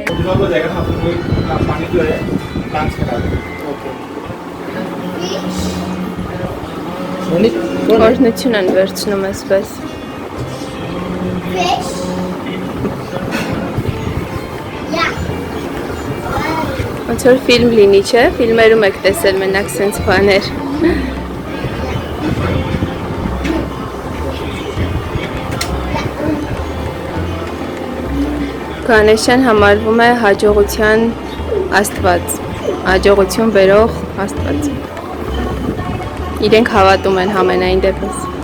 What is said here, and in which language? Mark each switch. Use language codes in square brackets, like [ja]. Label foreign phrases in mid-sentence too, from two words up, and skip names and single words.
[hi] अब्जॉर्ब हो जाएगा ना तो कोई पानी जो है प्लांट्स में डाल देंगे [hy] Օրհնություն են վերցնում այսպես։ [en] Fish. Yeah. [hy] Ոնց որ ֆիլմ լինի, չէ՞, ֆիլմերում եք տեսել մենակ սենց բաներ։ Գանեշան համարվում է հաջողության աստված, հաջողություն բերող աստված։ Իրենք հավատում են համենայն դեպս։